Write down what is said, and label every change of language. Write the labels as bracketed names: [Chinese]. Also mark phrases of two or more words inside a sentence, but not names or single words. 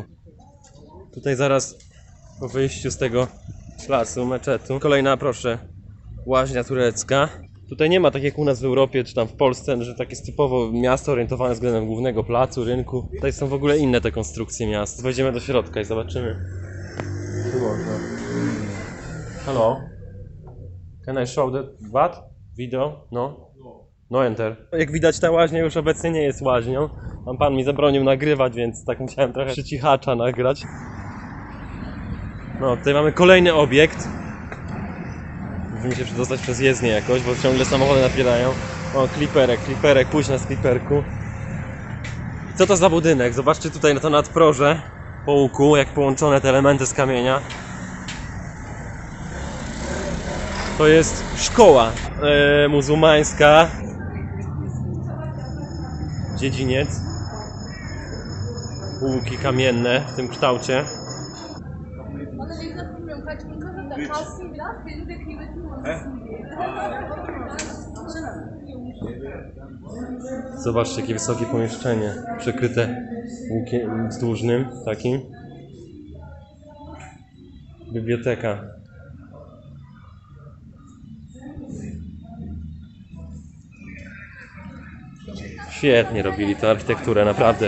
[Polish] Tutaj zaraz po wyjściu z tego placu, meczetu. Kolejna, proszę, łaźnia turecka. Tutaj nie ma tak jak u nas w Europie czy tam w Polsce, że takie jest typowo miasto orientowane względem głównego placu, rynku. Tutaj są w ogóle inne te konstrukcje miast. Wejdziemy do środka i zobaczymy. Tu można. [English] Hello? Can I show the what? Video? No? No enter. [Polish] Jak widać, ta łaźnia już obecnie nie jest łaźnią. Pan mi zabronił nagrywać, więc tak musiałem trochę przycichacza nagrać. No, tutaj mamy kolejny obiekt. Musimy się przedostać przez jezdnię jakoś, bo ciągle samochody napierają. O, kliperek, pójdź na kliperku. Co to za budynek? Zobaczcie tutaj na to nadproże po łuku, jak połączone te elementy z kamienia. To jest szkoła muzułmańska. Dziedziniec. Łuki kamienne w tym kształcie. [Turkish] Bana ne kadar bilmiyorum kaç bin kadar da kalsın biraz senin de kıymetini olsun diye. [Polish] Zobaczcie, jakie wysokie pomieszczenie, przykryte łukiem wzdłużnym takim. Biblioteka. Świetnie robili tę architekturę, naprawdę.